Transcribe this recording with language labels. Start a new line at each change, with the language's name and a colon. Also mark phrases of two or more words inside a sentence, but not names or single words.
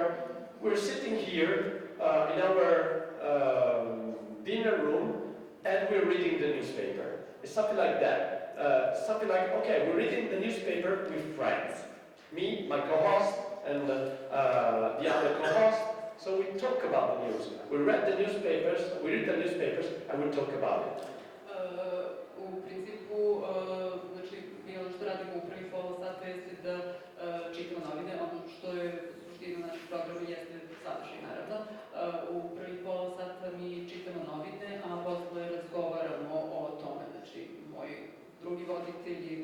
English: We're sitting here in our dinner room and we're reading the newspaper. It's something like that. Something like, okay, we're reading the newspaper with friends. Me, my co-host, and the other co-host. So we talk about the news. We read the newspapers, and we talk about it.
Serbian: U principu, znači, mi ono što radimo u prvih pola sata jeste da čitamo novine, ono što je suština našeg programa jeste sadržaj, naravno. U prvih pola sata mi čitamo novine, a posle razgovaramo o tome, znači, moj drugi voditelj